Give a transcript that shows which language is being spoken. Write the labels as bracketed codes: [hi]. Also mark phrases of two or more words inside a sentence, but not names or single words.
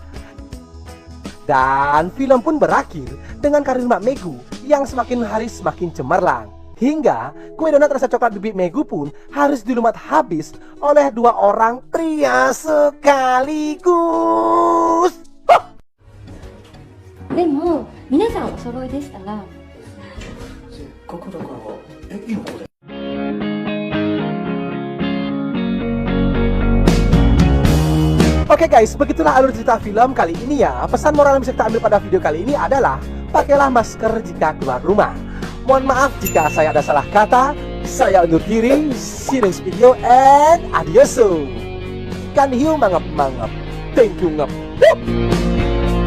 [id] Dan film pun berakhir dengan karir Mbak Megu yang semakin hari semakin cemerlang. Hingga kue donat rasa coklat Bibi Megu pun harus dilumat habis oleh dua orang pria sekaligus. [ja] でも皆さんお揃いでしたら。せっかくだからいいのこれ。 [id] Oke guys, begitulah alur cerita film kali ini ya. Pesan moral yang bisa kita ambil pada video kali ini adalah pakailah masker jika keluar rumah. Mohon maaf jika saya ada salah kata. Saya undur diri. [en] See you next video and adios. [id] Kan hiu mangap mangap. [en] Thank you ngap.